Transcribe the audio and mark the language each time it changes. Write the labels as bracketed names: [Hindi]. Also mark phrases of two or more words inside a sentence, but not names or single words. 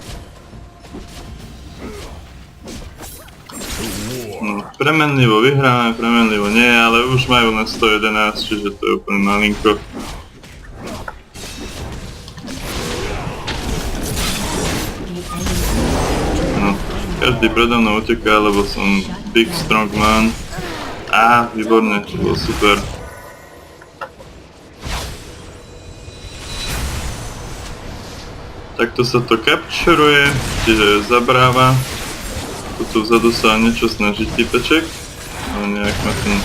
[Slovak] No, premenlivo vyhráme, premenlivo nie, ale už majú na 111, čiže to je úplne malinko. No, každý predo mnou uteká, lebo som [English] big strong man. [Slovak] Á, výborne, to bolo super. Takto sa to capturuje, čiže zabráva. Tu vzadu sa niečo snaží typeček. Ale nejak ma ten...